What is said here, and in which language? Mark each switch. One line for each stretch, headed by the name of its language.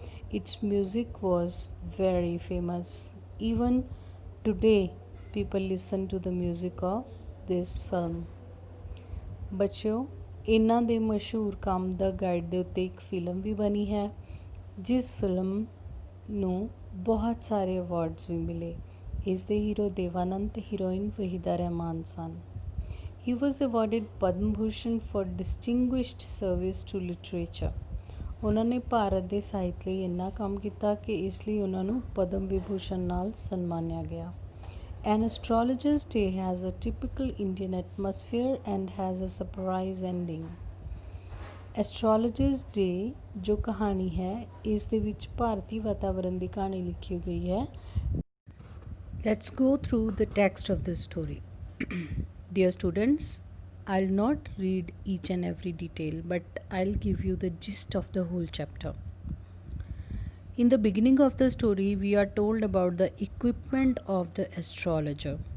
English: Its music was very famous. Even today, people listen to the music of this film.
Punjabi: ਬੱਚਿਓ, ਇਹਨਾਂ ਦੇ ਮਸ਼ਹੂਰ ਕੰਮ ਦਾ ਗਾਈਡ ਦੇ ਉੱਤੇ ਇੱਕ ਫਿਲਮ ਵੀ ਬਣੀ ਹੈ ਜਿਸ ਫਿਲਮ ਨੂੰ ਬਹੁਤ ਸਾਰੇ ਅਵਾਰਡਸ ਵੀ ਮਿਲੇ। ਇਸ ਦੇ ਹੀਰੋ ਦੇਵਾਨੰਦ ਤੇ heroin Waheeda Rahman son.
English: He was awarded Padma Bhushan for distinguished service to literature.
Punjabi: ਉਹਨਾਂ ਨੇ ਭਾਰਤ ਦੇ ਸਾਹਿਤ ਲਈ ਇੰਨਾ ਕੰਮ ਕੀਤਾ ਕਿ ਇਸ ਲਈ ਉਹਨਾਂ ਨੂੰ ਪਦਮ ਵਿਭੂਸ਼ਣ ਨਾਲ ਸਨਮਾਨਿਆ ਗਿਆ।
English: An astrologer's day has a typical Indian atmosphere and has a surprise ending.
Punjabi: Astrologer's Day ਜੋ ਕਹਾਣੀ ਹੈ ਇਸ ਦੇ ਵਿੱਚ ਭਾਰਤੀ ਵਾਤਾਵਰਣ ਦੀ ਕਹਾਣੀ ਲਿਖੀ ਗਈ ਹੈ।
English: Let's go through the text of this story. Dear students, I'll not read each and every detail, but I'll give you the gist of the whole chapter. In the beginning of the story, we are told about the equipment of the astrologer.